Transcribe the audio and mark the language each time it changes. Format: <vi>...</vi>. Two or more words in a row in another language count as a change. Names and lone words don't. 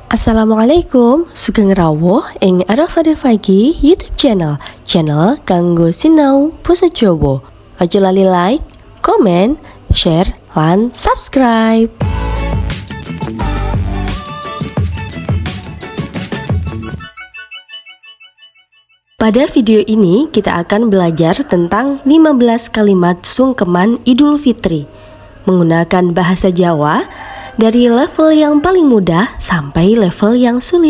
<jv>Assalamualaikum, sugeng rawuh ing Arafada Pagi YouTube channel kanggo sinau basa Jawa. Aja lali</jv> <en>like, comment, share,</en> <jv>lan subscribe.</jv> <id>Pada video ini kita akan belajar tentang 15 kalimat sungkeman Idul Fitri menggunakan bahasa Jawa dari level yang paling mudah sampai level yang sulit.</id>